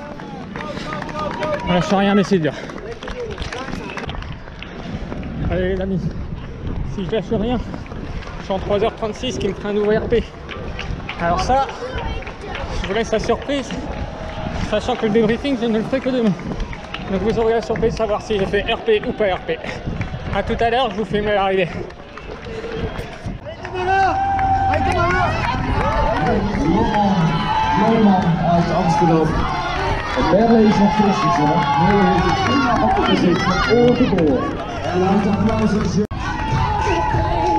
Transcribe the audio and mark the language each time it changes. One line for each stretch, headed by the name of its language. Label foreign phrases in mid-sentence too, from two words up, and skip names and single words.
French: On lâche rien mais c'est dur. Allez les amis, si je lâche rien, je suis en 3h36 qui me ferait un nouveau RP. Alors ça, je vous laisse la surprise, sachant que le débriefing je ne le ferai que demain. Donc vous aurez la surprise de savoir si j'ai fait RP ou pas RP. A tout à l'heure, je vous filme l'arrivée.
Dutch: Uit Amsterdam. Berlijn is nog fris gezond. Nu heeft het prima opgezet van oor te oor. En laat het applaus eens.